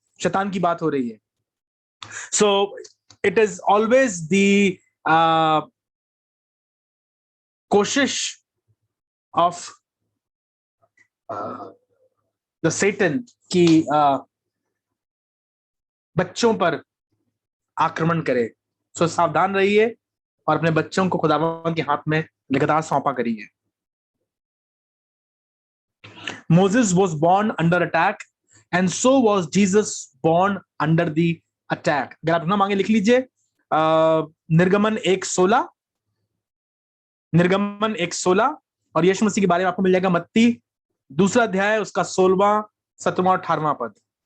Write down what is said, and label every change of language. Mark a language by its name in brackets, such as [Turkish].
[Hindi] शैतान की बात हो रही है। [English] so it is always the कोशिश of the Satan [Hindi] की बच्चों पर आक्रमण करे। सो सावधान रहिए और अपने बच्चों को खुदावंद के हाथ में लगातार सौंपा करिए। [English] Moses was born under attack and so was Jesus born under the attack. [Hindi] अगर आप ना मांगे लिख लीजिए निर्गमन 1:16, निर्गमन 1:16, और यीशु मसीह के बारे में आपको मिल जाएगा मत्ती 2 अध्याय, उसका 16वां, 17वां, 18वां पद।